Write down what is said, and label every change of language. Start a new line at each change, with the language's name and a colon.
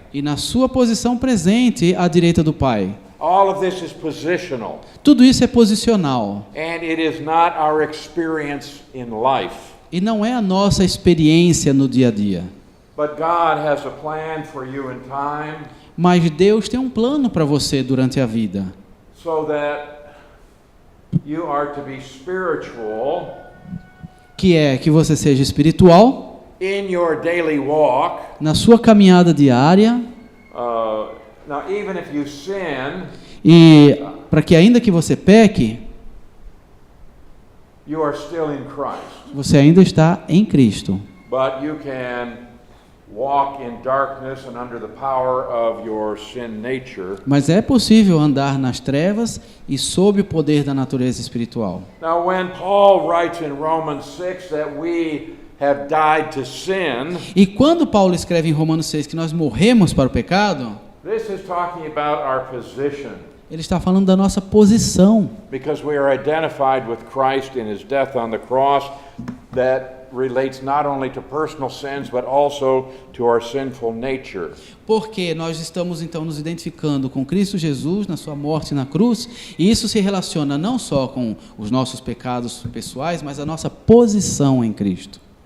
Portuguese: e na sua posição presente à direita do Pai.
English: All of this is positional,
Portuguese: Tudo isso é posicional
English: and it is not our experience in life.
Portuguese: e não é a nossa experiência no dia a dia.
English: But God has a plan for you in time,
Portuguese: Mas Deus tem um plano para você durante a vida.
English: so that you are to be spiritual
Portuguese: Que é que você seja espiritual
English: in your daily walk.
Portuguese: na sua caminhada diária.
English: Now, even if you sin,
Portuguese: E para que ainda que você peque,
English: you are still in Christ.
Portuguese: você ainda está em Cristo.
English: But you can walk in darkness and under the power of your sin nature.
Portuguese: Mas é possível andar nas trevas e sob o poder da natureza espiritual.
English: Now, when Paul writes in Romans 6 that we have died to sin,
Portuguese: E quando Paulo escreve em Romanos 6 que nós morremos para o pecado,
English: this is talking about our position,
Portuguese: ele está falando da nossa posição.
English: because we are identified with Christ in his death on the cross. That relates not only to personal sins, but also to our sinful nature.
Portuguese: Porque nós estamos então nos identificando com Cristo Jesus na sua morte na cruz, e isso se relaciona não só com os nossos pecados pessoais, mas a nossa posição em Cristo.